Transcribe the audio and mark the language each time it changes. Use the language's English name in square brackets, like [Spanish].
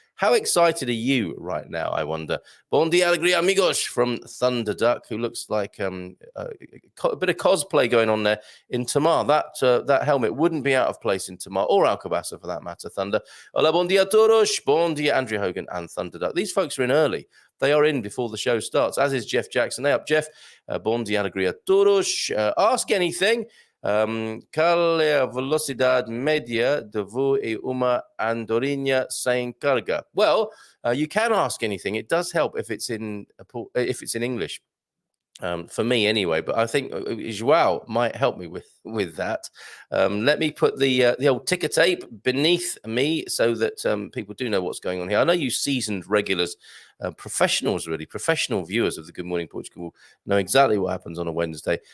[English] How excited are you right now, I wonder? [Portuguese] Bon dia, alegria, amigos, [English] from Thunder Duck, who looks like a bit of cosplay going on there in Tamar. That helmet wouldn't be out of place in Tamar or Alcobaça for that matter, Thunder. [Portuguese] Hola, bon dia, todos. [English] Bon dia, Andrea Hogan and Thunder Duck. These folks are in early. They are in before the show starts, as is Jeff Jackson. Hey up, Jeff. [Portuguese] Bon dia, alegria, todos. [English] Ask anything. [Portuguese] Qual é a velocidade média de voo e uma andorinha sem carga? [English] Well, you can ask anything. It does help if it's in English. For me anyway, but I think Joao might help me with that. Let me put the old ticker tape beneath me so that people do know what's going on here. I know you seasoned regulars, professionals really, professional viewers of the Good Morning Portugal know exactly what happens on a Wednesday.